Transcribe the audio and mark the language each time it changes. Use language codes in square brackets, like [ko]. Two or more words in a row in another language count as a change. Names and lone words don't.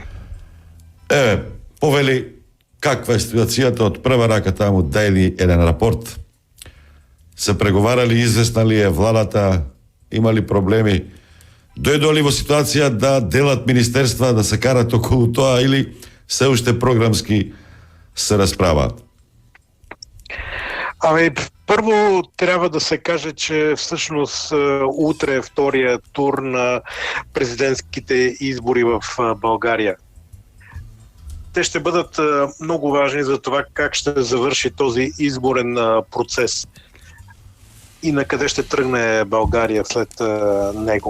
[mk] Повели, каква е ситуацијата од прва рака таму, дајли еден рапорт? Се преговарали, известна ли е владата, имали проблеми? Дојдоа ли во ситуација да делат министерства, да се карат околу тоа или се уште програмски се расправаат? [bg] Първо трябва да се каже, че всъщност утре е втория тур на президентските избори в България. Те ще бъдат много важни за това как ще завърши този изборен процес и на къде ще тръгне България след него.